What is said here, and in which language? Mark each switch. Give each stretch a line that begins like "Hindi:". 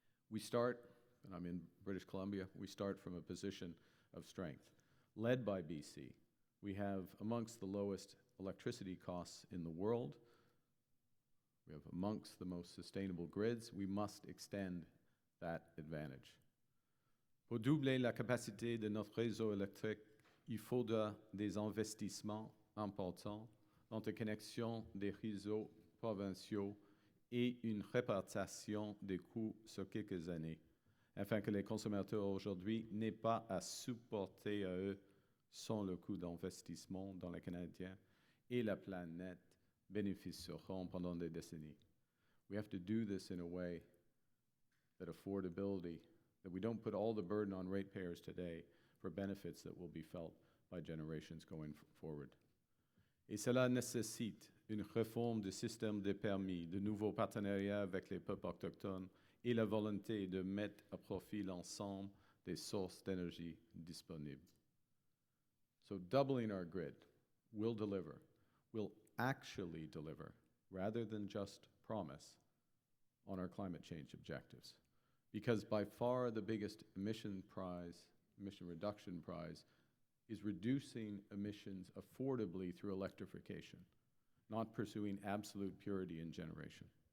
English: We start, and I'm in British Columbia, we start from a position of strength. Led by BC, we have amongst the lowest electricity costs in the world. We have amongst the most sustainable grids. We must extend that advantage.
French: Pour doubler la capacité de notre réseau électrique, il faudra des investissements importants dans la connexion des réseaux provinciaux et une répartition des coûts sur quelques années, afin que les consommateurs aujourd'hui n'aient pas à supporter à eux sans le coût d'investissement dans les Canadiens et la planète bénéficieront pendant des décennies.
English: We have to do this in a way that affordability, that we don't put all the burden on ratepayers today for benefits that will be felt by generations going forward.
French: Et cela nécessite une réforme du système des permis, de nouveaux partenariats avec les peuples autochtones et la volonté de mettre à profit l'ensemble des sources d'énergie disponibles.
English: So doubling our grid will actually deliver, rather than just promise, on our climate change objectives. Because by far the biggest emission reduction prize, is reducing emissions affordably through electrification, not pursuing absolute purity in generation.